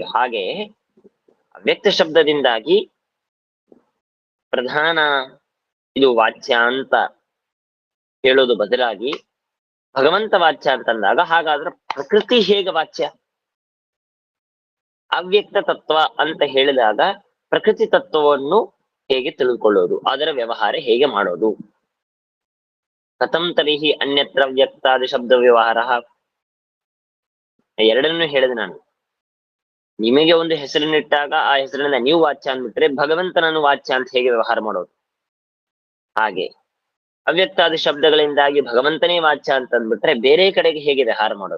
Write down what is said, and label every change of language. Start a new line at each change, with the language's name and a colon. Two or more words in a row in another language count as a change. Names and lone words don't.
Kannada: ಹಾಗೆ ಅವ್ಯಕ್ತ ಶಬ್ದದಿಂದಾಗಿ ಪ್ರಧಾನ ಇದು ವಾಚ್ಯ ಅಂತ ಹೇಳೋದು ಬದಲಾಗಿ ಭಗವಂತ ವಾಚ್ಯ ಅಂತಂದಾಗ, ಹಾಗಾದ್ರೆ ಪ್ರಕೃತಿ ಹೇಗೆ ವಾಚ್ಯ? ಅವ್ಯಕ್ತ ತತ್ವ ಅಂತ ಹೇಳಿದಾಗ ಪ್ರಕೃತಿ ತತ್ವವನ್ನು ಹೇಗೆ ತಿಳ್ಕೊಳ್ಳೋದು? ಅದರ ವ್ಯವಹಾರ ಹೇಗೆ ಮಾಡೋದು?
Sanskrit: ಕಥಂ ತರ್ಹಿ ಅನ್ಯತ್ರ ಅವ್ಯಕ್ತಾದ ಶಬ್ದ ವ್ಯವಹಾರ?
Kannada: ಎರಡನ್ನೂ ಹೇಳಿದೆ ನಾನು. ನಿಮಗೆ ಒಂದು ಹೆಸರನ್ನಿಟ್ಟಾಗ ಆ ಹೆಸರಿನಿಂದ ನೀವು ವಾಚ್ಯ ಅಂದ್ಬಿಟ್ರೆ ಭಗವಂತನನ್ನು ವಾಚ್ಯ ಅಂತ ಹೇಗೆ ವ್ಯವಹಾರ ಮಾಡೋದು? ಹಾಗೆ ಅವ್ಯಕ್ತಾದ ಶಬ್ದಗಳಿಂದಾಗಿ ಭಗವಂತನೇ ವಾಚ್ಯ ಅಂತ ಅಂದ್ಬಿಟ್ರೆ ಬೇರೆ ಕಡೆಗೆ ಹೇಗೆ ವ್ಯವಹಾರ ಮಾಡೋದು?